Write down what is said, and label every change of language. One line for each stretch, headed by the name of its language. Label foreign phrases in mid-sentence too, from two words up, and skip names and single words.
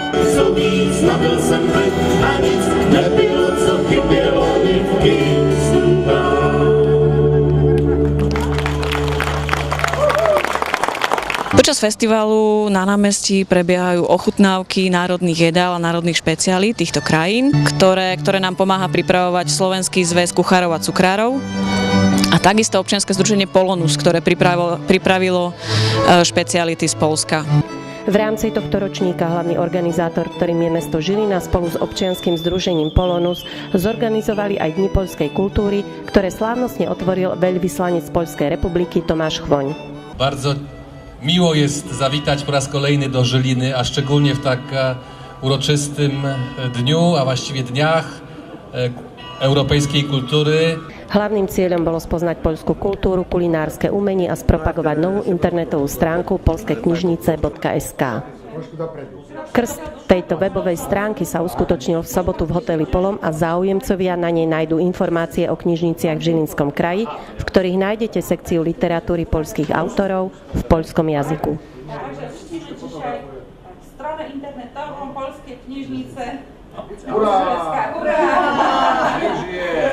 Slovak: Počas festivalu na námestí prebiehajú ochutnávky národných jedál a národných špecialít týchto krajín, ktoré nám pomáha pripravovať Slovenský zväz kuchárov a cukrárov a takisto občianske združenie Polonus, ktoré pripravilo špeciality z Poľska. V rámci tohto ročníka hlavný organizátor, ktorým je mesto Žilina, spolu s občianskym združením Polonus zorganizovali aj Dni poľskej kultúry, ktoré slávnostne otvoril veľvyslanec Poľskej republiky Tomáš Chwoń.
Polish: Bardzo miło jest zawitać po raz kolejny do Żyliny, a szczególnie w tak uroczystym dniu, a właściwie dniach europejskiej kultury.
Slovak: Hlavným cieľom bolo spoznať poľskú kultúru, kulinárske umenie a spropagovať novú internetovú stránku polskeknižnice.sk. Krst tejto webovej stránky sa uskutočnil v sobotu v hoteli Polom a záujemcovia na nej nájdú informácie o knižniciach v Žilinskom kraji, v ktorých nájdete sekciu literatúry poľských autorov v poľskom jazyku.
Polish: Stronę internetową Polskie Kniżnice. Hurra!